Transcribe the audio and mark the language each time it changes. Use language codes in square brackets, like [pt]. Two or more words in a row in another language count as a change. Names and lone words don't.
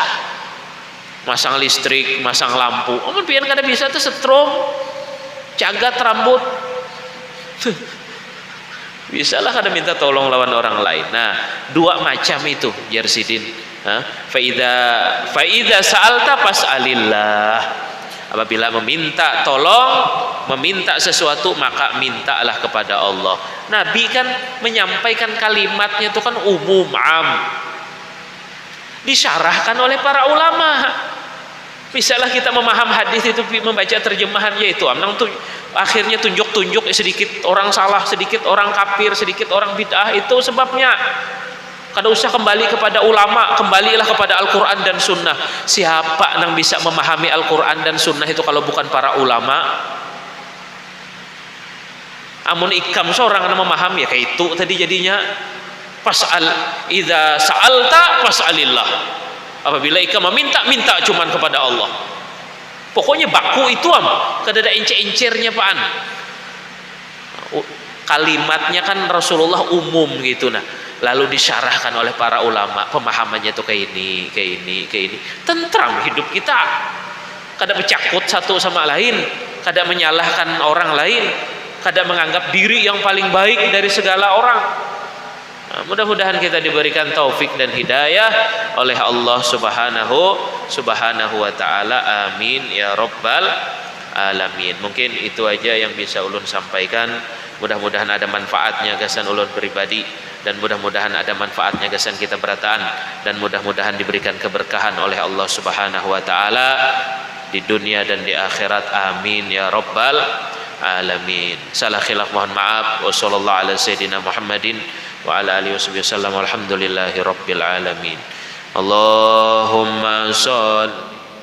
[bjn] Masang listrik, masang lampu. Amun pian kada bisa tuh setrum, cagat rambut. Bisalah kada minta tolong lawan orang lain. [id] Nah, dua macam itu Jersidin. [ar] فإذا سألت فاسأل الله. [id] Apabila meminta tolong, meminta sesuatu, maka mintalah kepada Allah. Nabi kan menyampaikan kalimatnya itu kan umum, am. Disyarahkan oleh para ulama. Misalnya kita memaham hadis itu, membaca terjemahan yaitu akhirnya tunjuk-tunjuk sedikit orang salah, sedikit orang kafir, sedikit orang bid'ah, itu sebabnya. Kada usah kembali kepada ulama, kembalilah kepada Al-Quran dan Sunnah. Siapa yang bisa memahami Al-Quran dan Sunnah itu kalau bukan para ulama? [bjn] Amun ikam seorang yang memahami ya kayak itu tadi jadinya. [ar] فاسأل إذا سألت فاسأل الله. [bjn] Apabila ikam meminta, minta cuman kepada Allah. Pokoknya baku itu kada ada encer-encernya paan. [id] Kalimatnya kan Rasulullah umum gitu nah. Lalu disyarahkan oleh para ulama, pemahamannya tuh kayak ini, kayak ini, kayak ini. Tentram hidup kita. [bjn] Kada bercakut satu sama lain, kada menyalahkan orang lain, kada menganggap diri yang paling baik dari segala orang. [id] Nah, mudah-mudahan kita diberikan taufik dan hidayah oleh Allah [ar] سبحانه وتعالى. آمين يا رب العالمين. [bjn] Mungkin itu aja yang bisa ulun sampaikan. Mudah-mudahan ada manfaatnya gasan ulun pribadi, dan mudah-mudahan ada manfaatnya gasan kita berataan, dan mudah-mudahan diberikan keberkahan oleh Allah [ar] سبحانه وتعالى [bjn] di dunia dan di akhirat. [ar] آمين يا رب العالمين. [id] Salah khilaf mohon maaf. [ar] وصلى الله على سيدنا محمد وعلى آله وسلم. والحمد لله رب العالمين. اللهم صل